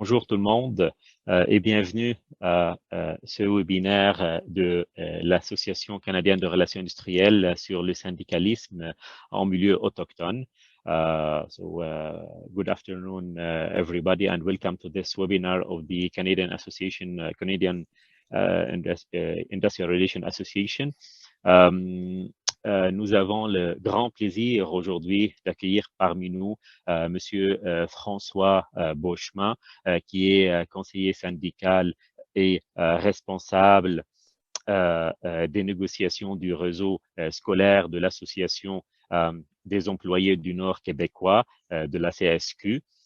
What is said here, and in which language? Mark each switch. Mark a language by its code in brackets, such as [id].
[fr] Bonjour tout le monde et bienvenue à ce webinaire de l'Association canadienne de relations industrielles sur le syndicalisme en milieu autochtone. [en] Good afternoon, everybody, and welcome to this webinar of the Canadian Association, Industrial Relations Association. [fr] Nous avons le grand plaisir aujourd'hui d'accueillir parmi nous Monsieur François Beauchemin, qui est conseiller syndical et responsable des négociations du réseau scolaire de l'Association des employés du Nord québécois, de la CSQ.